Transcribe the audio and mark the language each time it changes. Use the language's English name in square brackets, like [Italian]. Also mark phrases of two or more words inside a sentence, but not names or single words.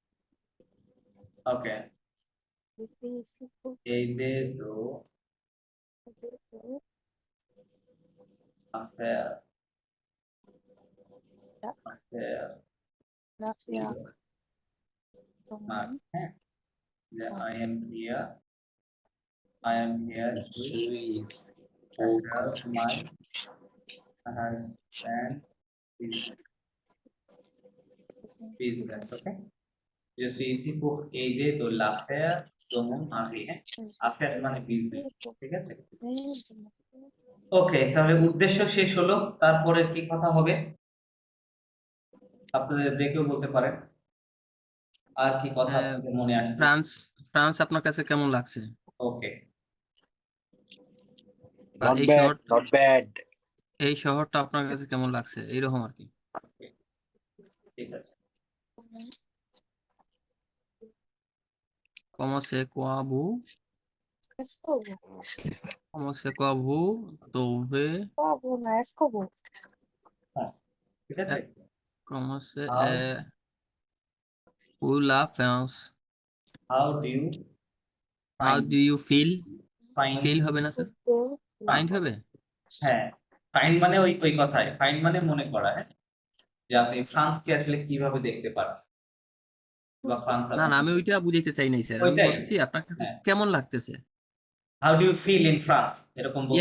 [Bangla] ওকে, এই দে তো affair রাফিয়া, হ্যাঁ, যে [English] I am here to help my husband business. [French] Okay, je suis ici pour aider de l'affaire de mon mari, [Bangla] হ্যাঁ, affaire মানে বিজনেস, ঠিক আছে? ওকে, তাহলে উদ্দেশ্য শেষ হলো, তারপরে কি কথা হবে আপনাদের দেখেও বলতে পারেন, আর কি কথা আপনাদের মনে আসছে? ফ্রান্স আপনার কাছে কেমন লাগছে? ওকে, বা [English] Not bad, not bad. [Bangla] এই শহরটা আপনার কাছে কেমন লাগছে, এইরকম আর কি। ঠিক আছে। [French] Comment c'est quoi vous trouvez [Bangla] হ্যাঁ, ঠিক আছে। [French] comment c'est [English] How- [French] pour la France [English] How do you how find do you feel find [Bangla] হবে না স্যার, ফাইন্ড হবে? হ্যাঁ, ফাইন্ড মানে ওই ওই কথাই, ফাইন্ড মানে মনে করা, হ্যাঁ, যে আপনি ফ্রান্সকে আসলে কিভাবে দেখতে পারেন, বা ফ্রান্স না না আমি ওইটা বুঝাইতে চাই নাই স্যার, আমি ওইটাই। বলতেছি আপনার কাছে হ্যাঁ। কেমন লাগতেছে। [English] How do you feel in France, [Bangla] এরকম বলতে